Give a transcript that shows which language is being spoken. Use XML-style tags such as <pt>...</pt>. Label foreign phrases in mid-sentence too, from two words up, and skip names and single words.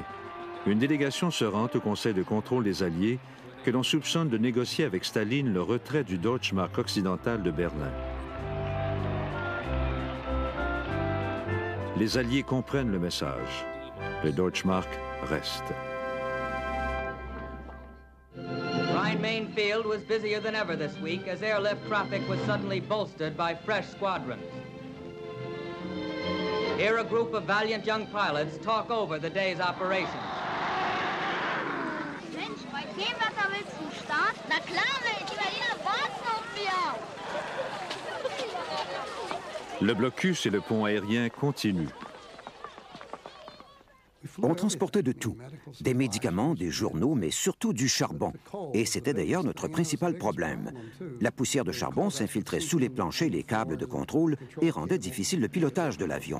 <fr>Une délégation se rend au Conseil de contrôle des Alliés que l'on soupçonne de négocier avec Staline le retrait du Deutschmark occidental de Berlin. Les Alliés comprennent le message. Le Deutschmark reste.</fr> <en>Rhine-Main field was busier than ever this week as airlift traffic was suddenly bolstered by fresh squadrons. Here a group of valiant young pilots talk over the day's operations.</en> <de>Mensch, bei dem Wetter willst du starten? Na klar, Mensch, die Berliner warten auf mir.</de> <fr>Le blocus et le pont aérien continuent. On transportait de tout, des médicaments, des journaux, mais surtout du charbon. Et c'était d'ailleurs notre principal problème. La poussière de charbon s'infiltrait sous les planchers et les câbles de contrôle et rendait difficile le pilotage de l'avion.</fr>